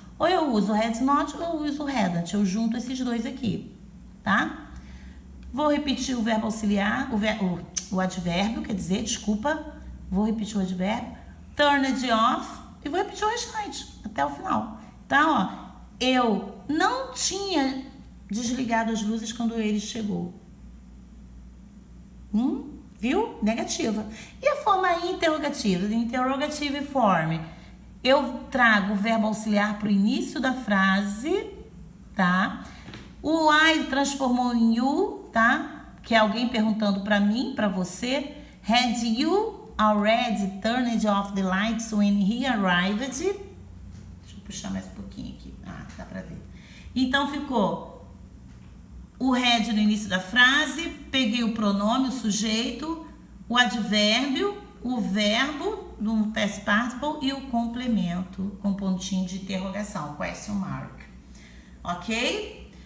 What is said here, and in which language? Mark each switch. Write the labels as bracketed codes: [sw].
[pt] Ou eu uso had not ou eu uso hadn't. Eu junto esses dois aqui, tá? Vou repetir o verbo auxiliar, o advérbio, quer dizer, desculpa. Vou repetir o advérbio. Turned off. E vou repetir o restante até o final. Tá, ó. Eu não tinha desligado as luzes quando ele chegou. Viu? Negativa. E a forma interrogativa? Interrogative form. Eu trago o verbo auxiliar para o início da frase, tá? O I transformou em you, tá? Que é alguém perguntando para mim, para você. [en] Had you already turned off the lights when he arrived? [pt] Deixa eu puxar mais um pouquinho aqui. Ah, dá para ver. Então ficou o had no início da frase, peguei o pronome, o sujeito, o advérbio, o verbo no past participle e o complemento com pontinho de interrogação, question mark. Ok?